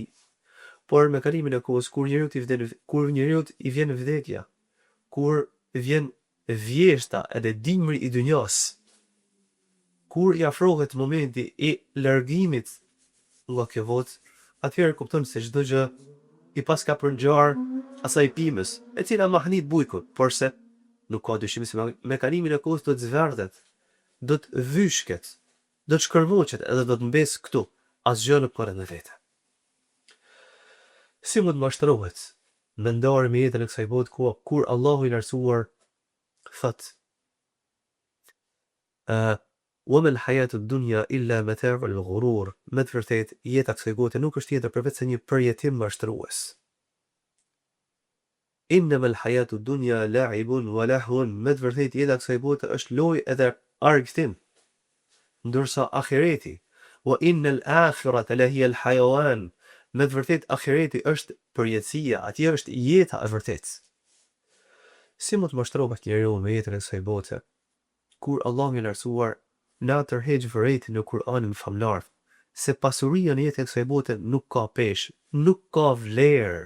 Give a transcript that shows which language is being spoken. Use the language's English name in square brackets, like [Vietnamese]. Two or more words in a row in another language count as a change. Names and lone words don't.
[Albanian] Por me kalimin e kohës, kur njeriu i vjen vdekja, kur vjen vjeshta edhe dimri i dunjas, kur i afrohet momenti i largimit nga kjo botë, atëherë kupton se çdo gjë i pas ka përngjar asaj pimës, e cila mahnit bujkun, por se nuk ka dyshim se me kalimin e kohës do të zverdhet, do të vyshket, do të shkërvoqet edhe do të mbes këtu, asgjë nuk ka rënë vete. Si mund mashtrohet me ndarë me jetën e kësaj bote kur Allahu i lartësuar thot [Arabic] وَمَا الْحَيَاةُ الدُّنْيَا إِلَّا مَتَاعُ الْغُرُورِ. [Albanian] Me të vërtetë, jeta kësaj bote nuk është tjetër përveç se një përjetim mashtrues. [Arabic] إنما الحياة الدنيا لعب ولهو, [Albanian] me të vërtetë jeta kësaj bote është lojë edhe argëtim, ndërsa ahireti [Arabic] وإن الآخرة لهي الحيوان, [Albanian] me të vërtetë ahireti është përjetësia, atje është jeta e vërtetë. Si mund të mashtrohet njeriu me jetën e kësaj bote, kur Allahu i lartësuar na tërheq vërejtin në Kur'anin famlar, se pasuria në jetën e kësaj bote nuk ka peshë, nuk ka vlerë.